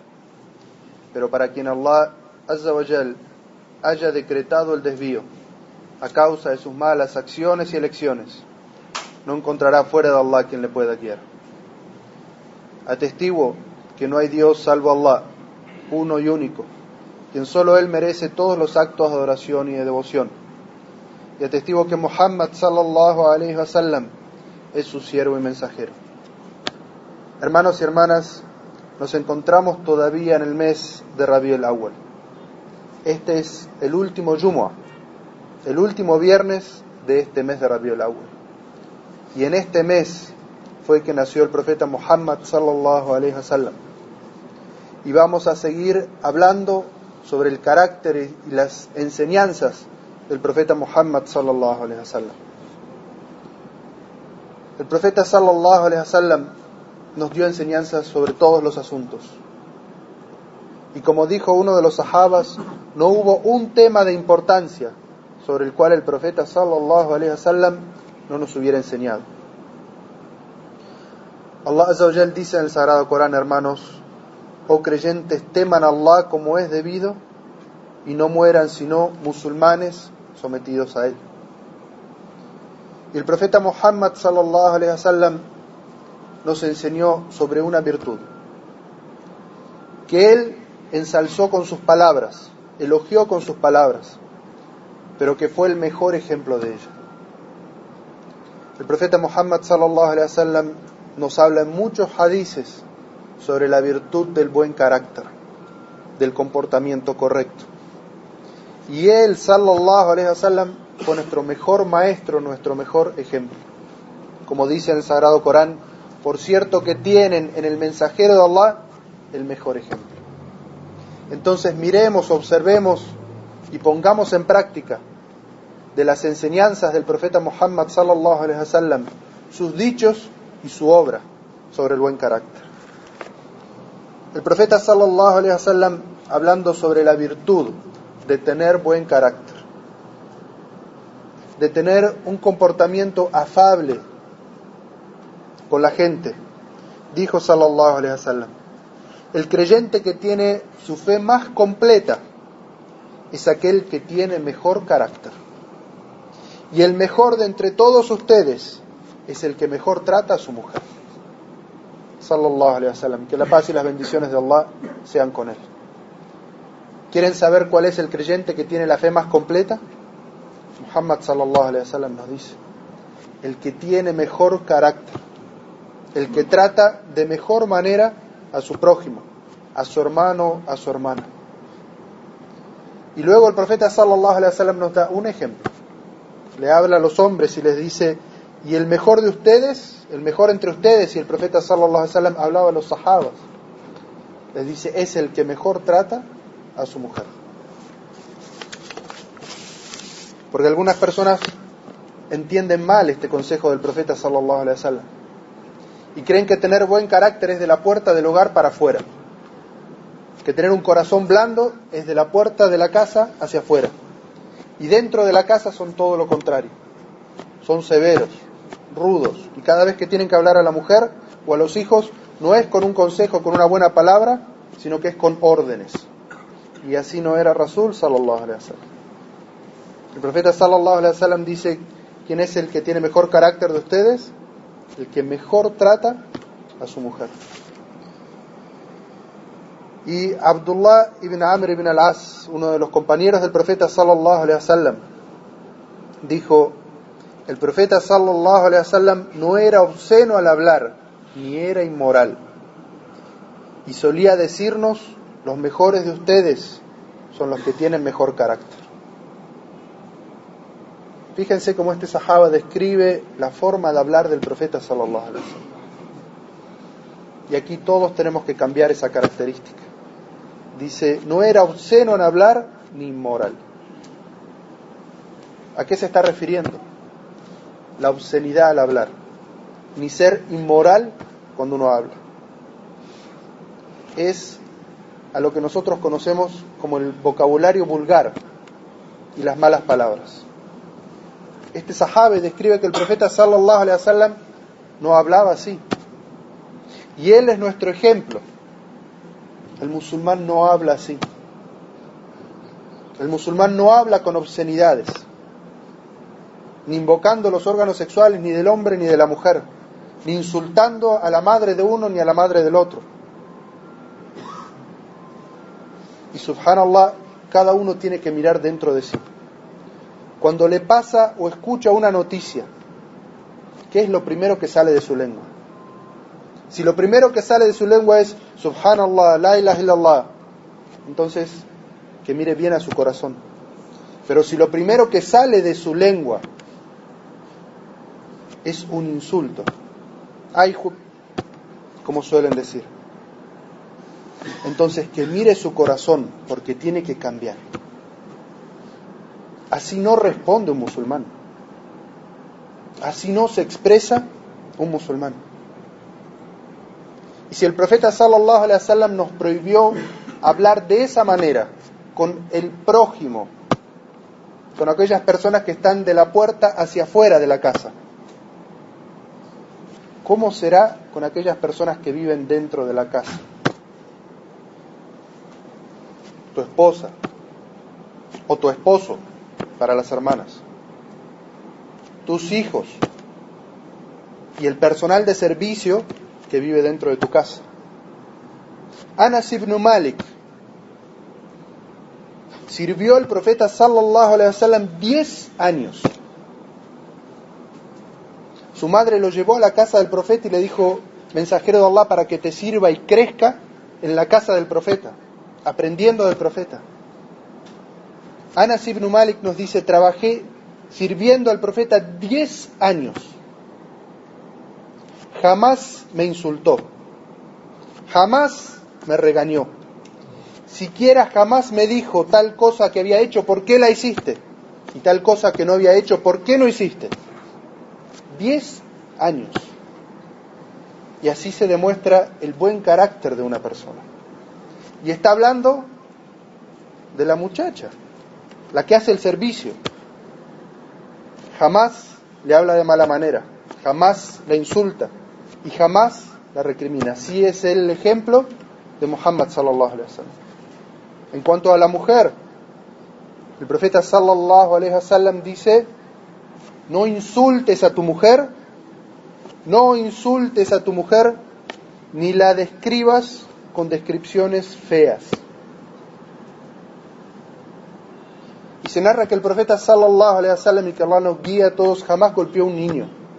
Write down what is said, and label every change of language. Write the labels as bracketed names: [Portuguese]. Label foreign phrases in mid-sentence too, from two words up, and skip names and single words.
[Spanish] Pero para quien [Arabic] الله عز وجل [Spanish] haya decretado el desvío a causa de sus malas acciones y elecciones, no encontrará fuera de Allah quien le pueda guiar. Atestiguo que no hay Dios salvo Allah, uno y único, quien solo Él merece todos los actos de adoración y de devoción. Y atestigo que Muhammad [Arabic] صلى الله عليه وسلم [Spanish] es su siervo y mensajero. Hermanos y hermanas, nos encontramos todavía en el mes de Rabiul Awwal. Este es el último Jumu'ah, el último viernes de este mes de Rabiul Awwal. Y en este mes fue que nació el profeta Muhammad [Arabic] صلى الله عليه وسلم. [Spanish] Y vamos a seguir hablando sobre el carácter y las enseñanzas del profeta Muhammad [Arabic] صلى الله عليه وسلم. [Spanish] El profeta [Arabic] صلى الله عليه وسلم [Spanish] nos dio enseñanzas sobre todos los asuntos. Y como dijo uno de los sahabas, no hubo un tema de importancia sobre el cual el profeta [Arabic] صلى الله عليه وسلم [Spanish] no nos hubiera enseñado. [Arabic] الله عز وجل [Spanish] dice en el Sagrado Corán, hermanos: oh creyentes, teman a Allah como es debido y no mueran sino musulmanes sometidos a Él. Y el profeta Muhammad [Arabic] صلى الله عليه وسلم [Spanish] nos enseñó sobre una virtud que Él ensalzó con sus palabras, elogió con sus palabras, pero que fue el mejor ejemplo de ella. El profeta Muhammad [Arabic] صلى الله عليه وسلم [Spanish] nos habla en muchos hadices sobre la virtud del buen carácter, del comportamiento correcto. Y Él, [Arabic] صلى الله عليه وسلم, [Spanish] fue nuestro mejor maestro, nuestro mejor ejemplo. Como dice en el Sagrado Corán: por cierto que tienen en el mensajero de Allah el mejor ejemplo. Entonces miremos, observemos y pongamos en práctica de las enseñanzas del profeta Muhammad [Arabic] صلى الله عليه وسلم, [Spanish] sus dichos y su obra sobre el buen carácter. El profeta [Arabic] صلى الله عليه وسلم, [Spanish] hablando sobre la virtud de tener buen carácter, de tener un comportamiento afable con la gente, dijo [Arabic] صلى الله عليه وسلم: [Spanish] el creyente que tiene su fe más completa es aquel que tiene mejor carácter, y el mejor de entre todos ustedes es el que mejor trata a su mujer. [Arabic] صلى الله عليه وسلم, [Spanish] que la paz y las bendiciones de Allah sean con él. ¿Quieren saber cuál es el creyente que tiene la fe más completa? Muhammad [Arabic] صلى الله عليه وسلم [Spanish] nos dice: el que tiene mejor carácter, el que trata de mejor manera a su prójimo, a su hermano, a su hermana. Y luego el profeta [Arabic] صلى الله عليه وسلم [Spanish] nos da un ejemplo. Le habla a los hombres y les dice: y el mejor de ustedes, el mejor entre ustedes, y el profeta [Arabic] صلى الله عليه وسلم [Spanish] hablaba a los sahabas, les dice: es el que mejor trata a su mujer. Porque algunas personas entienden mal este consejo del profeta [Arabic] صلى الله عليه وسلم [Spanish] y creen que tener buen carácter es de la puerta del hogar para afuera, que tener un corazón blando es de la puerta de la casa hacia afuera, y dentro de la casa son todo lo contrario, son severos, rudos, y cada vez que tienen que hablar a la mujer o a los hijos no es con un consejo, con una buena palabra, sino que es con órdenes. Y así no era Rasul [Arabic] صلى الله عليه وسلم. [Spanish] El profeta [Arabic] صلى الله عليه وسلم [Spanish] dice: ¿quién es el que tiene mejor carácter de ustedes? El que mejor trata a su mujer. Y Abdullah ibn Amr ibn al-As, uno de los compañeros del profeta [Arabic] صلى الله عليه وسلم, [Spanish] dijo: el profeta [Arabic] صلى الله عليه وسلم [Spanish] no era obsceno al hablar, ni era inmoral, y solía decirnos: los mejores de ustedes son los que tienen mejor carácter. Fíjense cómo este sahaba describe la forma de hablar del profeta [Arabic] صلى الله عليه وسلم. [Spanish] Y aquí todos tenemos que cambiar esa característica. Dice: no era obsceno en hablar ni inmoral. ¿A qué se está refiriendo? La obscenidad al hablar, ni ser inmoral cuando uno habla. Es a lo que nosotros conocemos como el vocabulario vulgar y las malas palabras. Este sahabe describe que el profeta [Arabic] صلى الله عليه وسلم [Spanish] no hablaba así. Y él es nuestro ejemplo. El musulmán no habla así. El musulmán no habla con obscenidades, ni invocando los órganos sexuales ni del hombre ni de la mujer, ni insultando a la madre de uno ni a la madre del otro. Y subhanallah, cada uno tiene que mirar dentro de sí. Cuando le pasa o escucha una noticia, ¿qué es lo primero que sale de su lengua? Si lo primero que sale de su lengua es subhanallah, [Arabic] لا إله إلا الله, [Spanish] entonces que mire bien a su corazón. Pero si lo primero que sale de su lengua es un insulto, ay, como suelen decir, entonces que mire su corazón, porque tiene que cambiar. Así no responde un musulmán. Así no se expresa un musulmán. Y si el profeta [Arabic] صلى الله عليه وسلم [Spanish] nos prohibió hablar de esa manera con el prójimo, con aquellas personas que están de la puerta hacia afuera de la casa, ¿cómo será con aquellas personas que viven dentro de la casa? Tu esposa o tu esposo, para las hermanas, tus hijos y el personal de servicio que vive dentro de tu casa. Anas ibn Malik sirvió al profeta [Arabic] صلى الله عليه وسلم [Spanish] 10 años. Su madre lo llevó a la casa del profeta y le dijo: mensajero de Allah, para que te sirva y crezca en la casa del profeta, aprendiendo del profeta. Anas ibn Malik nos dice: trabajé sirviendo al profeta 10 años. Jamás me insultó, jamás me regañó, siquiera jamás me dijo tal cosa que había hecho, ¿por qué la hiciste? Y tal cosa que no había hecho, ¿por qué no hiciste? 10 años. Y así se demuestra el buen carácter de una persona. Y está hablando de la muchacha, la que hace el servicio. Jamás le habla de mala manera, jamás la insulta y jamás la recrimina. Así es el ejemplo de Muhammad [Arabic] صلى الله عليه وسلم. [Spanish] En cuanto a la mujer, el profeta [Arabic] صلى الله عليه وسلم [Spanish] dice: no insultes a tu mujer, no insultes a tu mujer, ni la describas con descripciones feas. Y se narra que el profeta [Arabic] صلى الله عليه وسلم, [Spanish] y que Allah nos guía a todos, jamás golpeó a un niño.